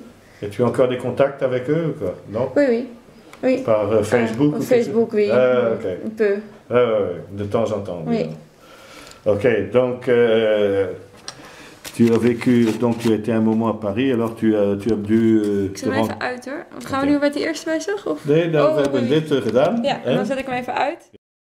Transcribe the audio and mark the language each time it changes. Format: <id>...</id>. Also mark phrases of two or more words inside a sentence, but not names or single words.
<fr>Et tu as encore des contacts avec eux ou quoi? Non? Oui. Par Facebook? Facebook, oui. Ok. Un peu. De temps en temps. Oui. Ok, donc tu as vécu, donc tu étais un moment à Paris, alors tu as dû</fr> <nl>Ik zet hem even uit hoor. Gaan we nu met die eerste bezig? Of? Nee, we hebben dit gedaan. Ja, dan zet ik hem even uit.</nl>